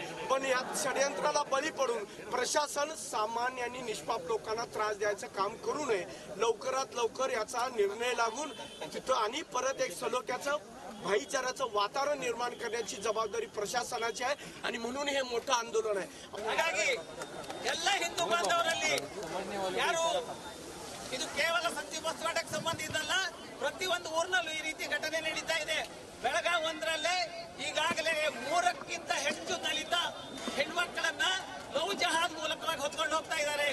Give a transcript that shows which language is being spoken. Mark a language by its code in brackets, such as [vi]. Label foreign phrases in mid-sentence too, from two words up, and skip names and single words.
[mr] पण या षडयंत्राला बळी पडून प्रशासन सामान्य आणि निष्पाप लोकांना त्रास द्यायचं काम करू नये। लवकरात लवकर याचा निर्णय लागून तिथं आणि परत एक सलोख्याचं, भाईचाराचं वातावरण निर्माण करण्याची जबाबदारी प्रशासनाची आहे आणि म्हणून हे मोठं आंदोलन आहे। [kn] ಹಾಗಾಗಿ ಎಲ್ಲ ಹಿಂದೂ ಬಾಂಧವರಲ್ಲಿ ಯಾರು ಇದು ಕೇವಲ ಸಂತಿ ಬಸವಾಟಕ್ಕೆ ಸಂಬಂಧ ಇದಲ್ಲ, ಪ್ರತಿಯೊಂದು ಊರಿನಲ್ಲೂ ಈ ರೀತಿ ಘಟನೆ ನಡೀತಾ ಇದೆ। ಬೆಳಗಾವಿ ಒಂದರಲ್ಲೇ ಈಗಾಗಲೇ 3ಕ್ಕಿಂತ ಹೆಚ್ಚು ದಲಿತ ಹೆಣ್ಮಕ್ಕಳನ್ನ ಲವ್ ಜಹಾದ್ ಮೂಲಕವಾಗಿ ಹೊತ್ಕೊಂಡು ಹೋಗ್ತಾ ಇದ್ದಾರೆ।